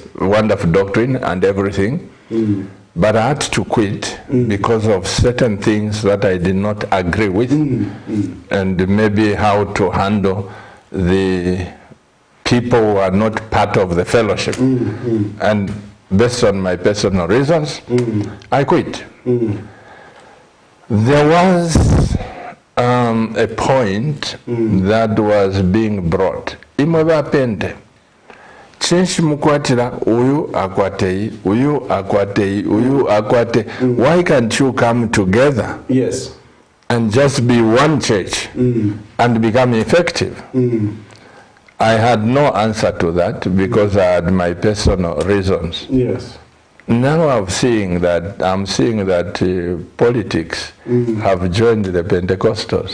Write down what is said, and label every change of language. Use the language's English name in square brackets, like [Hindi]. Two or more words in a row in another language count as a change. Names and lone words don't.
[English] Wonderful doctrine and everything. But I had to quit because of certain things that I did not agree with, and maybe how to handle the people who are not part of the fellowship. And based on my personal reasons, I quit. There was a point that was being brought. [Bemba] Imwebapende. Chenshi mukwatira, uyu akwatei, uyu akwatei, uyu akwate. [English] Why can't you come together? Yes. And just be one church and become effective? I had no answer to that because I had my personal reasons. Yes. Now I'm seeing that politics have joined the Pentecostals.